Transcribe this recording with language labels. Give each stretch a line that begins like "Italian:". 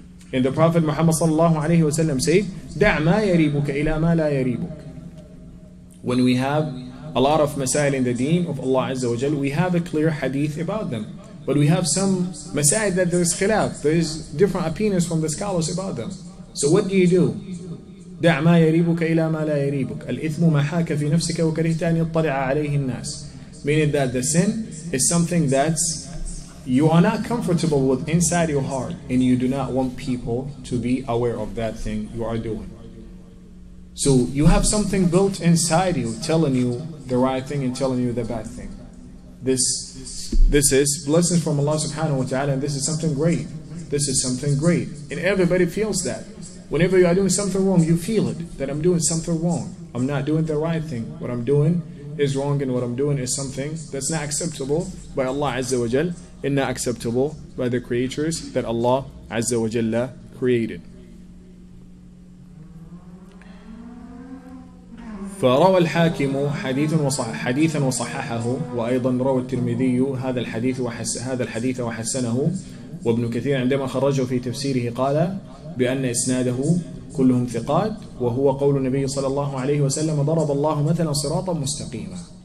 English: And the Prophet Muhammad sallallahu alayhi wa sallam said,
Arabic: دع ما يريبك إلى ما لا يريبك.
English: When we have a lot of masail in the deen of Allah Azza wa Jal, we have a clear hadith about them. But we have some masail that there is khilaf, there is different opinions from the scholars about them. So what do?
Arabic: دع ما يريبك إلى ما لا يريبك. الإثم ما حاك في نفسك وكرهت أن يطلع عليه الناس.
English: Meaning that the sin is something that's you are not comfortable with inside your heart, and you do not want people to be aware of that thing you are doing. So you have something built inside you telling you the right thing and telling you the bad thing. This is blessings from Allah subhanahu wa ta'ala, and this is something great. This is something great. And everybody feels that. Whenever you are doing something wrong, you feel it, that I'm doing something wrong. I'm not doing the right thing. What I'm doing is wrong, and what I'm doing is something that's not acceptable by Allah Azza wa Jal, and not acceptable by the creatures that Allah Azza wa Jalla created.
Arabic: فروى الحاكم حديثا وصححه، وأيضا روى الترمذي هذا الحديث وحسنه، وابن كثير عندما خرجه في تفسيره قال بأن إسناده كلهم ثقات، وهو قول النبي صلى الله عليه وسلم ضرب الله مثلا صراطا مستقيما.